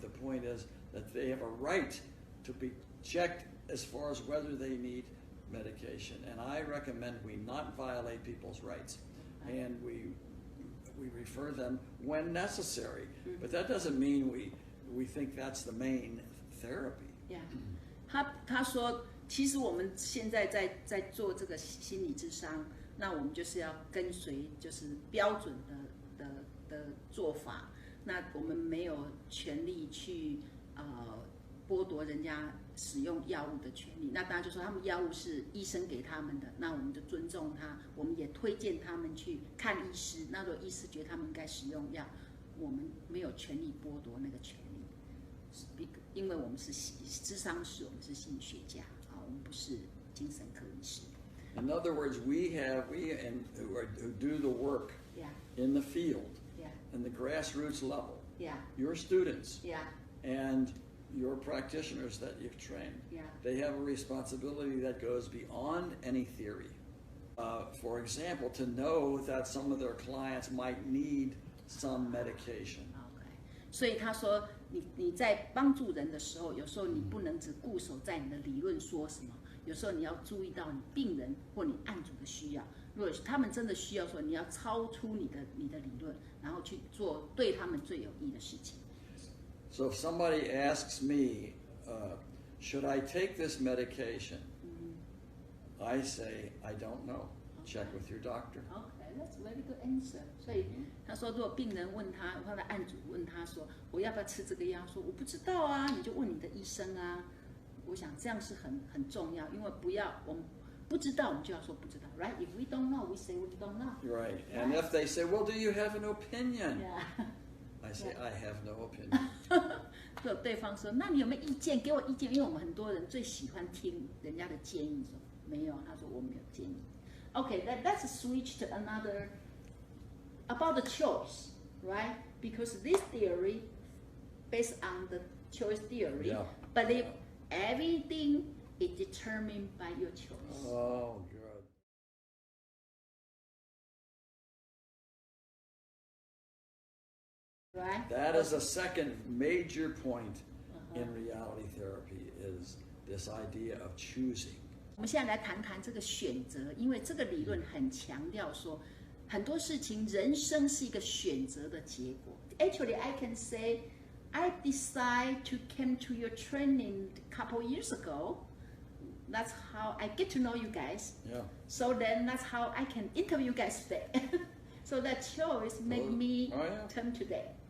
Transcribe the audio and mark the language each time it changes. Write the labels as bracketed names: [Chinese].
[English] The point is that they have a right to be checked as far as whether they need medication. And I recommend we not violate people's rights. And we refer them when necessary. But that doesn't mean we think that's the main therapy. Yeah. [Chinese] 他说，其实我们现在在做这个心理咨商，那我们就是要跟随就是标准的做法。那我们没有权利去剥夺人家使用药物的权利。那当然就说他们药物是医生给他们的，那我们就尊重他，我们也推荐他们去看医师。那如果医师觉得他们应该使用药，我们没有权利剥夺那个权利，因为我们是諮商师，我们是心理学家啊，我们不是精神科医师。 [English] In other words, we who do the work in the field, in the grassroots level, your students, and your practitioners that you've trained, they have a responsibility that goes beyond any theory. For example, to know that some of their clients might need some medication. [Chinese] 所以他说，你在帮助人的时候，有时候你不能只固守在你的理论说什么，有时候你要注意到你病人或你案主的需要。如果他们真的需要说，你要超出你的理论，然后去做对他们最有益的事情。 [English] So if somebody asks me, should I take this medication? I say, I don't know. Check with your doctor. Okay, that's a very good answer. [Chinese] 所以他说，如果病人问他的案主问他说，我要不要吃这个药？说我不知道啊，你就问你的医生啊。我想这样是很重要，因为我们不知道，我们就要说不知道 ， [English] right? If we don't know, we say we don't know. Right. And if they say, well, do you have an opinion? I say, I have no opinion. [Chinese] 就对方说，那你有没有意见？给我意见，因为我们很多人最喜欢听人家的建议。说没有，他说我没有建议。 [English] Okay, let's switch to another about the choice, right? Because this theory, based on the choice theory, believe everything is determined by your choice. Oh, good. Right? That is a second major point in reality therapy, is this idea of choosing. [Chinese] 我们现在来谈谈这个选择，因为这个理论很强调说，很多事情人生是一个选择的结果。 [English] Actually, I can say, I decided to come to your training a couple years ago. That's how I get to know you guys. So then that's how I can interview you guys today. So that choice made me come today.